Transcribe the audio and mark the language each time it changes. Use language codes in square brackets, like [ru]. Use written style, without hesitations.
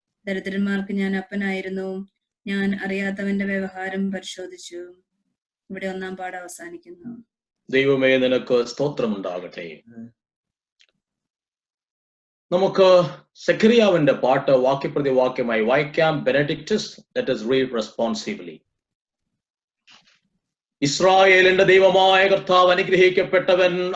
[ml] ദരിദ്രന്മാർക്ക് ഞാൻ അപ്പനായിരുന്നു. ഞാൻ അറിയാത്തവന്റെ വ്യവഹാരം പരിശോധിച്ചു. ഇവിടെ ഒന്നാം പാഠം അവസാനിക്കുന്നു. ദൈവമേ, നിനക്ക് സ്തോത്രമുണ്ടാകട്ടെ. നമുക്ക് സെഖറിയാവിന്റെ പാട്ട് വാക്യപ്രതി വാക്യമായി വായിക്കാം. [en] Benedictus, let us read responsibly. [ml] ഇസ്രായേലിന്റെ ദൈവമായ കർത്താവ് അനുഗ്രഹിക്കപ്പെട്ടവൻ.